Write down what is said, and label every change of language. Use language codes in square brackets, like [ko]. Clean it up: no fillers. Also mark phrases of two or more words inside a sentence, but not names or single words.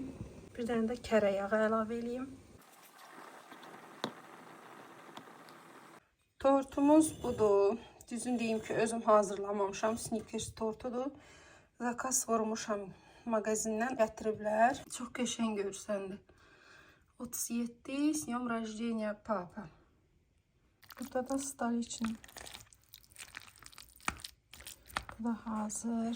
[az] Bir dənə də kərə yağı əlavə eləyim. Tortumuz budur. Düzün deyim ki, özüm hazırlamamışam. Snickers tortudur. Zakaz vurmuşam. Magazindən gətiriblər. Çox qəşəng görsəndi. 37 [ru] с днем рождения папа. [az] Burada da stoliçin. Bu da hazır.